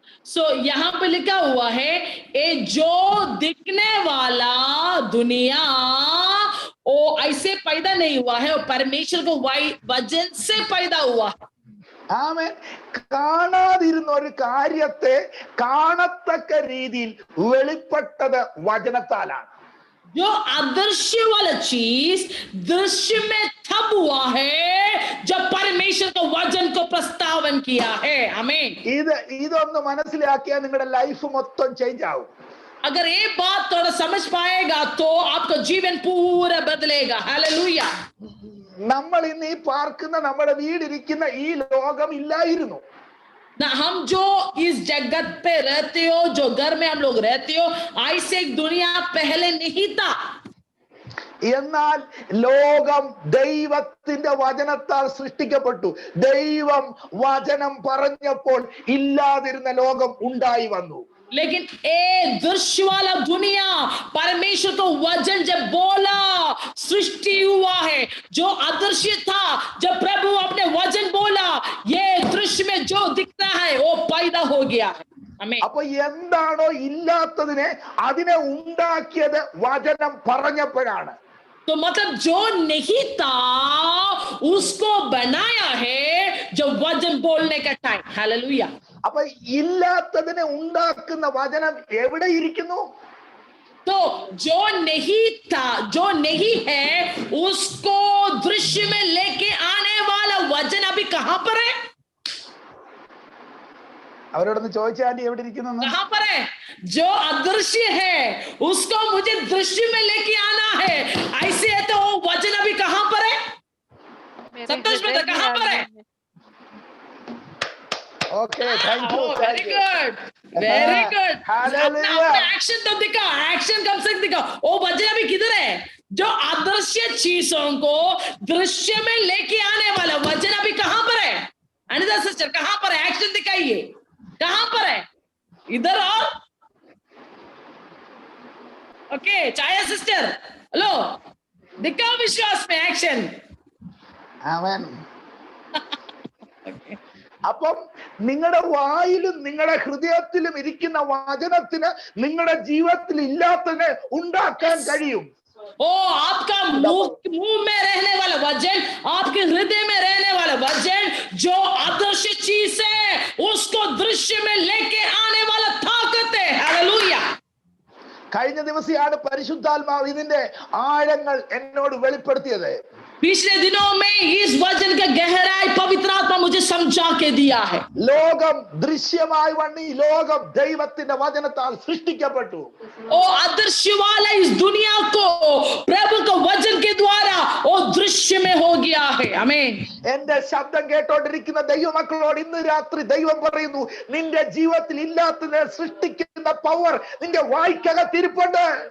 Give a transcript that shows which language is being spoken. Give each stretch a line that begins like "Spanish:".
Hindi: सो यहाँ पे लिखा हुआ है, ये जो दिखने वाला दुनिया वो ऐसे पैदा नहीं हुआ है, वो परमेश्वर को वचन से पैदा हुआ है।
Malayalam: ആമേൻ. കാണാതിരുന്ന ഒരു കാര്യത്തെ കാണത്തക്ക രീതിയിൽ വെളിപ്പെട്ടത് വചനത്താലാണ്.
Hindi: जो अदृश्य वाला चीज दृश्य में तब हुआ है जब परमेश्वर को वचन को प्रस्तावन किया है। आमीन।
Malayalam: ഇതൊന്ന് മനസ്സിലാക്കിയാൽ നിങ്ങളുടെ ലൈഫ് മൊത്തം ചേഞ്ച് ആവും.
Hindi: अगर ये बात थोड़ा समझ पाएगा तो आपका जीवन पूरा बदलेगा। हालेलुया।
Malayalam: നമ്മൾ ഇന്ന് ഈ പാർക്കുന്ന നമ്മുടെ വീടിരിക്കുന്ന ഈ ലോകം ഇല്ലായിരുന്നു.
Hindi: ना हम जो इस जगत पे रहते हो, जो घर में हम लोग रहते हो, ऐसे एक दुनिया पहले नहीं था।
Malayalam: എന്നാൽ ലോകം ദൈവത്തിന്റെ വചനത്താൽ സൃഷ്ടിക്കപ്പെട്ടു. ദൈവം വചനം പറഞ്ഞപ്പോൾ ഇല്ലാതിരുന്ന ലോകം ഉണ്ടായി വന്നു.
Hindi: लेकिन ए दृश्य वाला दुनिया परमेश्वर को वचन जब बोला सृष्टि हुआ है। जो अदृश्य था जब प्रभु अपने वचन बोला ये दृश्य में जो दिखता है वो पैदा हो गया है।
Malayalam: അപ്പൊ എന്താണോ ഇല്ലാത്തതിനെ അതിനെ ഉണ്ടാക്കിയത് വചനം പറഞ്ഞപ്പോഴാണ്.
Hindi: तो मतलब जो नहीं था उसको बनाया है जो वचन बोलने का टाइम। हालेलुया।
Malayalam: അപ്പൊ ഇല്ലാത്തതിനെ ഉണ്ടാക്കുന്ന വചനം എവിടെ ഇരിക്കുന്നു?
Hindi: तो जो नहीं था, जो नहीं है, उसको दृश्य में लेके आने वाला वचन अभी कहां पर है?
Malayalam: അവരോടൊന്ന് ചോദിച്ചാൽ ആന്റി എവിടെ ഇരിക്കുന്നു?
Hindi: कहां पर है? जो अदृश्य है उसको मुझे दृश्य में लेके आना है। ऐसे है तो वो वचन अभी कहां पर है? संतोष ब्रदर कहां पर है?
English: Okay, thank you, very good, very good.
Hindi: Hallelujah. Action तो दिखा, एक्शन कब से दिखा। वो वचन अभी किधर है? जो अदृश्य चीजों को दृश्य में लेके आने वाला वचन अभी कहां पर है? अनिता सिस्टर कहां पर है? एक्शन दिखाइए, कहां पर है? इधर और ओके,
English: Chhaya sister hello,
Hindi: दिखाओ विश्वास में एक्शन।
Malayalam: ആമേൻ. അപ്പം നിങ്ങളുടെ വായിലും നിങ്ങളുടെ ഹൃദയത്തിലും ഇരിക്കുന്ന വചനത്തിന് നിങ്ങളുടെ ജീവിതത്തിൽ ഇല്ലാത്തതിനെ ഉണ്ടാക്കാൻ കഴിയും.
Hindi: ओ आपका मुंह में रहने वाला वचन, आपके हृदय में रहने वाला वचन जो अदृश्य चीज है उसको दृश्य में लेके आने वाला ताकत है। हालेलुया।
Malayalam: കഴിഞ്ഞ ദിവസമാണ് പരിശുദ്ധാത്മാവ് ഇതിന്റെ ആഴങ്ങൾ എന്നോട് വെളിപ്പെടുത്തിയത്.
Hindi: पिछले दिनों में इस वचन का गहराई पवित्र आत्मा मुझे समझा के दिया है।
Malayalam: ലോകം ദൃശ്യമായി വന്ന് ഈ ലോകം ദൈവത്തിന്റെ വചനത്താൽ സൃഷ്ടിക്കപ്പെട്ടു.
Hindi: ओ अदृश्य वाला इस दुनिया को प्रभु के वचन के द्वारा वो दृश्य में हो गया है। आमीन।
Malayalam: എന്റെ ശബ്ദം കേട്ടോണ്ടിരിക്കുന്ന ദൈവമക്കളോട് ഇന്ന് രാത്രി ദൈവം പറയുന്നു, നിന്റെ ജീവിതത്തിൽ ഇല്ലാത്തതിനെ സൃഷ്ടിക്കുന്ന പവർ നിന്റെ വായ്ക്കകത്തിരിപ്പുണ്ട്.